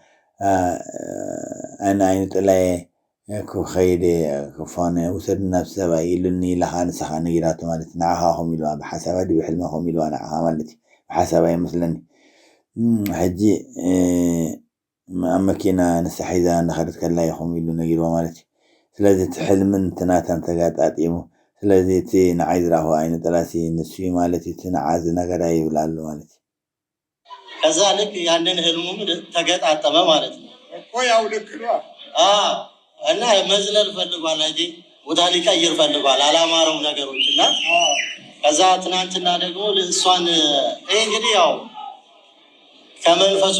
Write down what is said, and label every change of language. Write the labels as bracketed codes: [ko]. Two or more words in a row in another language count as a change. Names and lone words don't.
[ti] ኣነ ዓይነ ጥላይ ክኸይድ ክፋነ ውሰድና ናብ ሰብኣይ ኢሉኒ ኢላኻ ንስኻ ነጊራቶ ማለት ንዓኻ ኸም ኢልዋ ብሓሳባ ዲ ብሕልሚ ኸም ኢልዋ ንዓኻ ማለት እዩ ብሓሳባ ይመስለኒ ሕጂ ኣብ መኪና ንሳ ሒዛ እንዳኸደት ከላ ይኸም ኢሉ ነጊርዋ ማለት እዩ ስለዚ እቲ ሕልምን እቲ ናታን ተጋጣጢሙ ስለዚ እቲ ንዓይ ዝረኸቦ ዓይነ ጥላሲ ንሱ ማለት እዩ እቲ ንዓ ዝነገራ ይብል ኣሎ ማለት እዩ [am] ከዛ ልክ ያንን ህልሙም ተገጣጠመ ማለት ነው እኮ ያው ልክ ነው እና መዝለል ፈልጓል እንጂ ቦታ ሊቀይር ፈልጓል አላማረው ነገሮችና ከዛ ትናንትና ደግሞ እሷን እንግዲህ ያው ከመንፈሱ